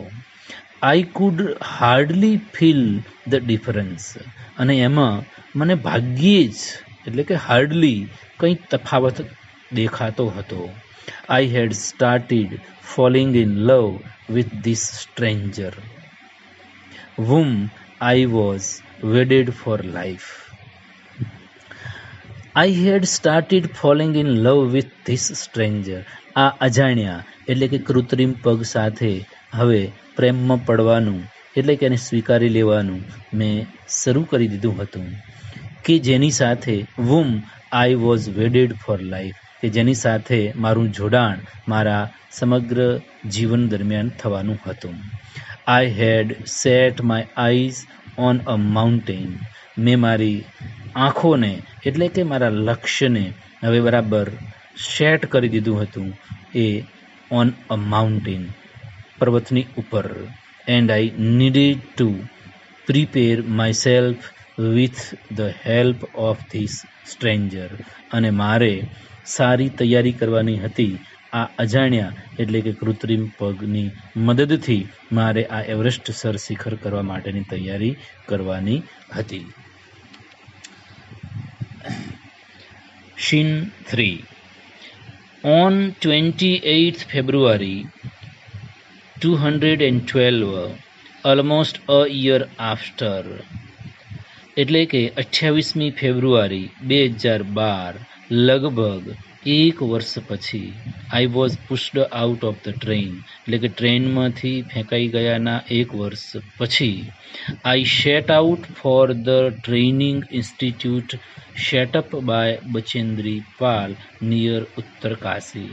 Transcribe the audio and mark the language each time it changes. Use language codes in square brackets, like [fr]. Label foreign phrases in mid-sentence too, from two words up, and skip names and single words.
[en] I could hardly feel the difference. [gu] અને એમાં મને ભાગ્યે જ એટલે કે હાર્ડલી કંઈ તફાવત દેખાતો હતો. [en] I had started falling in love with this stranger whom I was wedded for life. I had started falling in love with this stranger. [gu] આ અજાણ્યા એટલે કે કૃત્રિમ પગ સાથે હવે પ્રેમમાં પડવાનું એટલે કે એને સ્વીકારી લેવાનું મેં શરૂ કરી દીધું હતું, કે જેની સાથે [en] whom I was wedded for life, [gu] કે જેની સાથે મારું જોડાણ મારા સમગ્ર જીવન દરમિયાન થવાનું હતું. [en] I had set my eyes on a mountain. [gu] મેં મારી આંખોને એટલે કે મારા લક્ષ્યને હવે બરાબર સેટ કરી દીધું હતું એ [en] on a mountain, [gu] પર્વતની ઉપર. [en] And I needed to prepare myself with the help of this stranger. [gu] અને મારે સારી તૈયારી કરવાની હતી આ અજાણ્યા એટલે કે કૃત્રિમ પગની મદદથી. મારે આ એવરેસ્ટ સર શિખર કરવા માટેની તૈયારી કરવાની હતી. [en] Scene 3. On 28th February 212, almost a year after, [gu] એટલે કે 28મી ફેબ્રુઆરી 2012, લગભગ એક વર્ષ પછી, [en] I was pushed out of the train, [gu] એટલે કે ટ્રેનમાંથી ફેંકાઈ ગયાના એક વર્ષ પછી, [en] I set out for the training institute set up by બચેન્દ્રી પાલ near ઉત્તરકાશી.